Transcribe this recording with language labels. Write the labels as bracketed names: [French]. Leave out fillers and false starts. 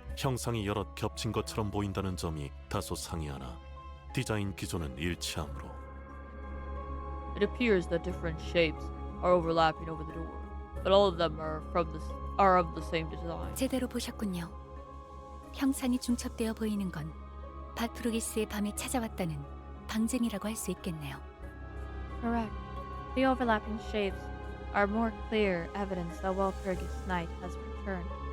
[Korean] 형상이 여럿 겹친 것처럼 보인다는 점이 다소 상이하나 디자인 기조는 일치하므로 [English] It appears that different shapes are overlapping over the door, but all of them are of the same design. [Korean] 제대로 보셨군요. 형상이 중첩되어 보이는 건 바투르기스의 밤이 찾아왔다는 방증이라고 할 수 있겠네요. [English] Correct. The overlapping shapes are more clear evidence that Walpurgis night has returned.